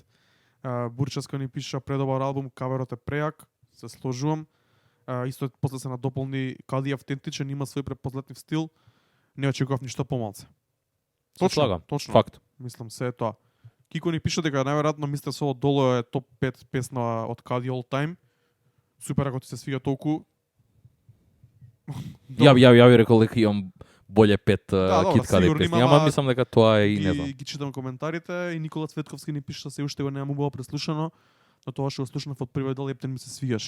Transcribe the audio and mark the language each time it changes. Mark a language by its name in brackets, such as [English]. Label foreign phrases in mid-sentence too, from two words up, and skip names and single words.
[Macedonian] Бурческа ни пиша предобар албум, каверот е прејак. Се сложувам. Исто после се надополни Cudi автентичен, има свој препознатив стил. Не очекував ништо помалце. Точно. Факт. Мислам се е тоа. Кико ни пише дека најверојатно Mr. Solo Dolo е топ 5 песна од Cudi [English] all time. [Macedonian] Супер ако ти се свиѓа толку. Ја би рекол дека имам боле 5 Kid Cudi песни, ама мислам дека тоа е и не знам. Ги читам коментарите и Никола Цветковски ни пише се уште го немам убаво преслушано, но тоа што го слушнав од првиот дел ептен ми се свиѓаше.